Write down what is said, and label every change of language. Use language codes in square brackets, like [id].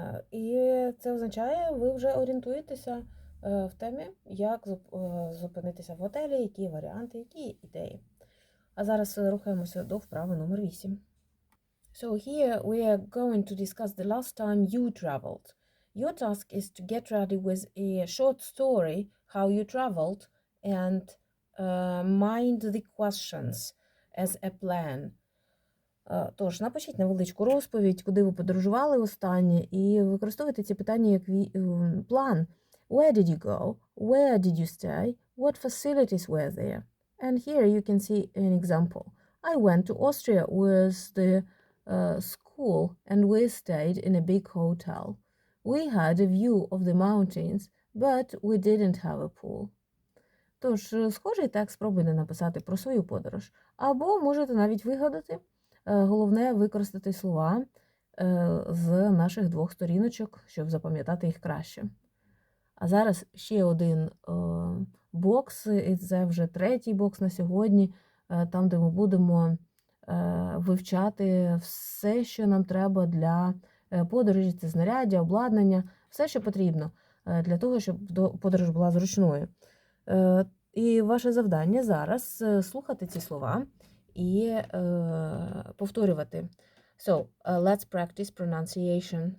[uk] І це означає, ви вже орієнтуєтеся в темі, як зупинитися в готелі, які варіанти, які ідеї. А зараз рухаємося до вправи номер 8. [en] So here we are going to discuss the last time you traveled. Your task is to get ready with a short story how you traveled and mind the questions as a plan. [uk] Тож, напишіть невеличку розповідь, куди ви подорожували останнє, і використовуйте ці питання як план. [en] Where did you go? Where did you stay? What facilities were there? And here you can see an example. I went to Austria with the school and we stayed in a big hotel. We had a view of the mountains, but we didn't have a pool. [uk] Тож, схожий текст спробуйте написати про свою подорож. Або можете навіть вигадати. Головне використати слова з наших 2 сторіночок, щоб запам'ятати їх краще. А зараз ще один бокс, і це вже 3-й бокс на сьогодні, там, де ми будемо вивчати все, що нам треба для подорожі, це знаряддя, обладнання, все, що потрібно для того, щоб подорож була зручною. І ваше завдання зараз слухати ці слова і повторювати. [en] So, let's practice pronunciation.